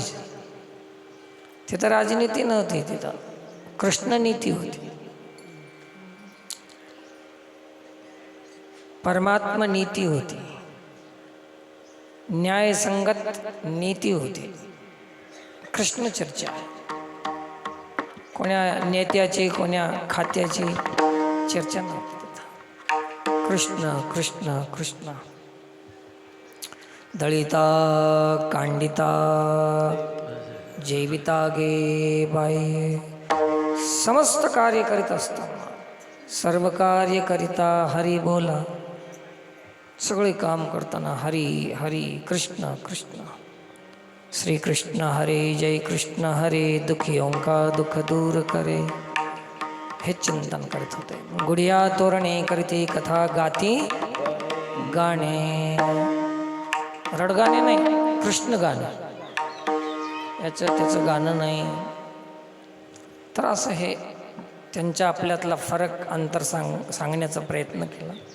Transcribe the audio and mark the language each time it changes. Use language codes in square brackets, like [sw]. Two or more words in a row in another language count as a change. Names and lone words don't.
[mr] तिथं राजनीती नव्हती, तिथं कृष्णनीती होती, परमात्मा नीती होती, न्यायसंगत नीती होती. कृष्ण चर्चा, कोण्या नेत्याची कोण्या खात्याची चर्चा नव्हती तिथं. कृष्ण कृष्ण कृष्ण. दळिता कांडिता जैविता गे बाई. समस्त कार्य करीत असताना सर्व कार्य करिता हरी बोला. सगळे काम करताना हरी हरी कृष्ण कृष्ण. [hi] श्री कृष्ण हरे जय कृष्ण हरे. दुखियों का दुःख दूर करे. [mr] हे चिंतन करत होते. गुडिया तोरणे करीते कथा गाती गाणे. रडगाणे नाही, कृष्ण गाणं. त्याचं गाणं नाही. तर असं हे त्यांच्या आपल्यातला फरक अंतर सांगण्याचा प्रयत्न केला.